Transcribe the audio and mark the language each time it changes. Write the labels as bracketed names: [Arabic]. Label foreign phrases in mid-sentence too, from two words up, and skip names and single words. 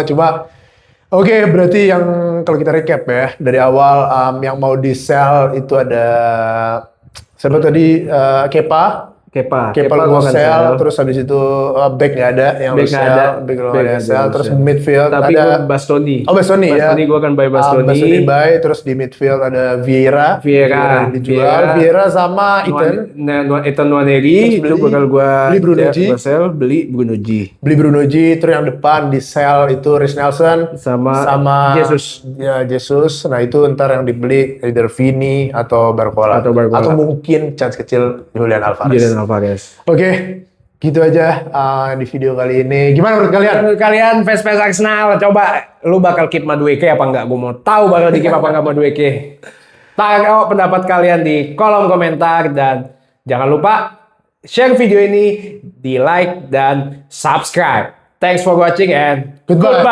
[Indonesian] Cuma berarti yang kalau kita recap ya dari awal yang mau di sell itu ada siapa tadi, Kepa mau sell, terus habis itu back nggak ada yang sell, terus midfield tapi ada Bastoni. Bastoni ya. Bastoni gue akan buy Bastoni. Bastoni buy, terus di midfield ada Vieira dijual, Vieira sama Ethan Nwaneri itu bakal gue beli Bruno G. Terus yang depan di sell itu Reiss Nelson sama Jesus. Nah itu ntar yang dibeli either Vini atau Barcola. Atau mungkin chance kecil Julian Alvarez. Oke, gitu aja di video kali ini. Gimana menurut kalian? Fans Arsenal, coba lu bakal keep Madueke apa enggak? Gue mau tahu bakal di keep apa enggak Madueke. Taruh pendapat kalian di kolom komentar dan jangan lupa share video ini, di like dan subscribe. [English] Thanks for watching and goodbye.